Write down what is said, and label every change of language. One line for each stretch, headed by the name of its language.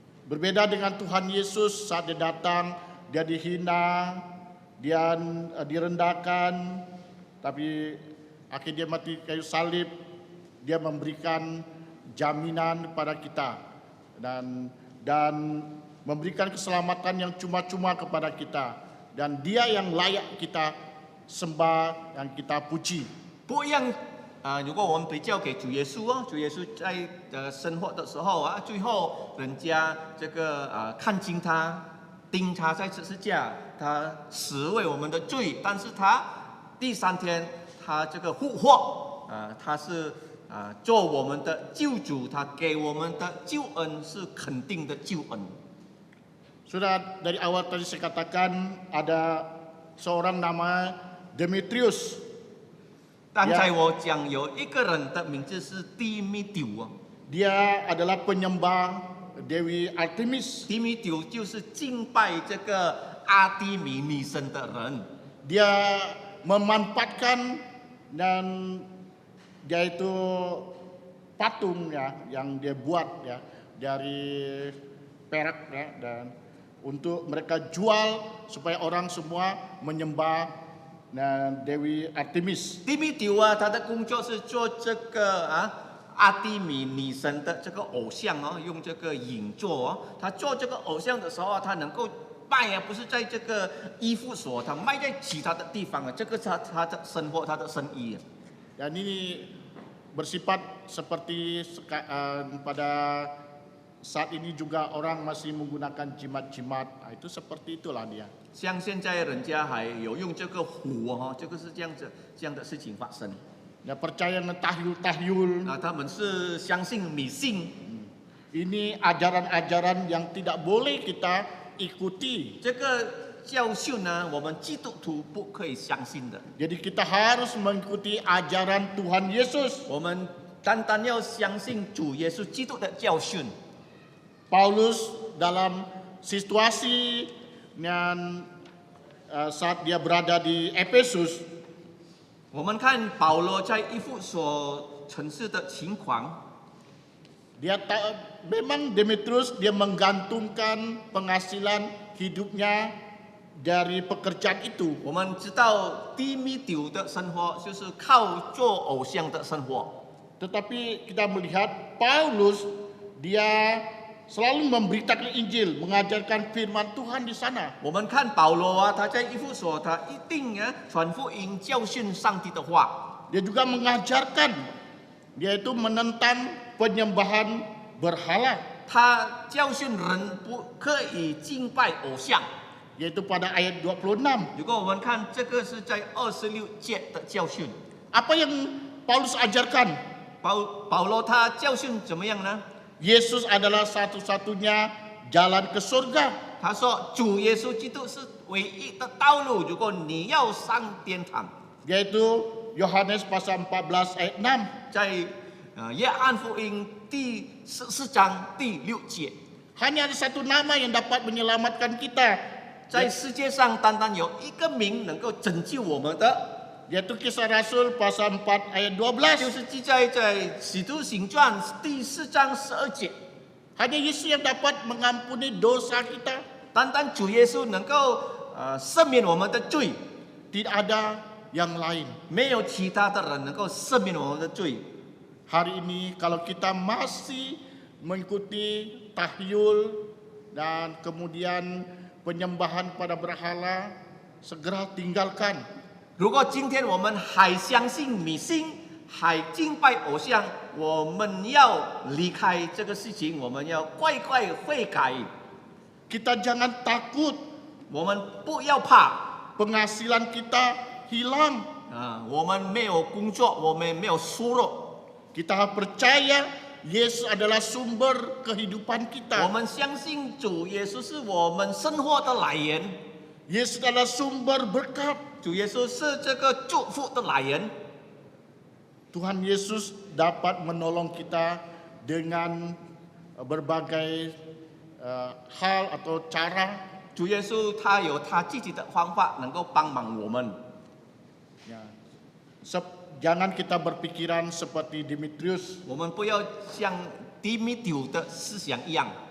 Indonesian: Berbeda dengan Tuhan Yesus saat dia datang, dia dihina, dia direndahkan, tapi akhirnya dia mati kayu salib, dia memberikan jaminan kepada kita dan memberikan keselamatan yang cuma-cuma kepada kita, dan dia yang layak kita sembah, yang kita puji.
Chinese: 不一样如果我们比较给主耶稣主耶稣在生活的时候最后人家这个看清他，钉他在十字架，他死为我们的罪，但是他第三天他这个复活他是做我们的救主，他给我们的救恩是肯定的救恩。
Indonesian: Sudah dari awal tadi saya katakan ada seorang nama Demetrius.
Chinese: 刚才我讲有一个人的名字是提米丢啊，
Indonesian: Dia adalah penyembah Dewi Artemis.
Chinese: 提米丢就是敬拜这个阿提米女神的人。
Indonesian: Dia memanfaatkan dan dia itu patung ya yang dia buat ya dari perak ya, dan untuk mereka jual supaya orang semua menyembah Dewi Artemis.
Chinese: 提米丢啊，他的工作是做这个阿提米女神的这个偶像哦，用这个影做哦。他做这个偶像的时候他能够卖不是在这个衣服所，他卖在其他的地方这个是他的生活，他的生意。
Indonesian: Dan ini bersifat seperti pada saat ini juga orang masih menggunakan jimat-jimat. Itu seperti itulah dia.
Chinese: 像现在人家还有用这个火这个是这样的事情发生。
Indonesian: Dia percaya dengan tahyul-tahyul.
Chinese: 他们是相信迷信。
Indonesian: Ini ajaran-ajaran yang tidak boleh kita ikuti.
Chinese: 这个教训呢，我们基督徒不可以相信的。
Indonesian: Jadi kita harus mengikuti ajaran Tuhan Yesus.
Chinese: 我们单单要相信主耶稣基督的教训。
Indonesian: Paulus dalam situasi yang saat dia berada di Efesus,
Chinese: 我们看保罗在以弗所城市的情况，
Indonesian: memang Demetrius dia menggantungkan penghasilan hidupnya dari pekerjaan itu.
Chinese: 我们知道低米丢的生活就是靠做偶像的生活。
Indonesian: Tetapi kita melihat Paulus dia selalu memberitakan Injil, mengajarkan firman Tuhan di sana.
Chinese: 我们看保罗他在以弗所，他一定传福音教训上帝的话。
Indonesian: Dia juga mengajarkan, dia itu menentang penyembahan berhala.
Chinese: 他教训人不可以敬拜偶像。
Indonesian: Yaitu pada ayat 26.
Chinese: 如果我们看这个是在26节的教训，
Indonesian: Apa yang Paulus ajarkan?
Chinese: 保罗他教训怎么样呢？
Indonesian: Yesus adalah satu-satunya jalan ke surga.
Chinese: 他说主耶稣基督是唯一的道路，如果你要上天堂。
Indonesian: Yaitu Yohanes pasal 14 ayat 6.
Chinese: 在约翰福音第14章第6节，
Indonesian: Hanya ada satu nama yang dapat menyelamatkan kita.
Chinese: 在世界上单单有一个名能够拯救我们的，
Indonesian: Yaitu Kisah Rasul pasal 4 ayat
Chinese: 就
Indonesian: 12.
Chinese: 是记载在使徒行传第4章12节。
Indonesian: Hanya Yesus yang dapat mengampuni dosa kita.
Chinese: 单单主耶稣能够赦免我们的罪，
Indonesian: Tidak ada yang lain.
Chinese: 没有其他的人能够赦免我们的罪。
Indonesian: Hari ini kalau kita masih mengikuti tahyul dan kemudian penyembahan pada berhala, segera tinggalkan.
Chinese: 如果今天我们还相信迷信，还敬拜偶像，我们要离开这个事情，我们要快快悔改。
Indonesian: Kita jangan takut
Chinese: 我们不要怕
Indonesian: penghasilan kita hilang.
Chinese: 我们没有工作，我们没有收入。
Indonesian: Kita harus percaya Yesus adalah sumber kehidupan
Chinese: 我
Indonesian: kita.
Chinese: 们相信主耶稣是我们生活的来源，
Indonesian: Yesus adalah sumber berkat.
Chinese: 主耶稣是这个祝福的来源。
Indonesian: Tuhan Yesus dapat menolong kita dengan berbagai hal atau cara.
Chinese: 主耶稣他有他自己的方法，能够帮忙我们。
Indonesian: Ya. Jangan kita berpikiran seperti Demetrius.
Chinese: 我们不要像迪米丢的思想一样，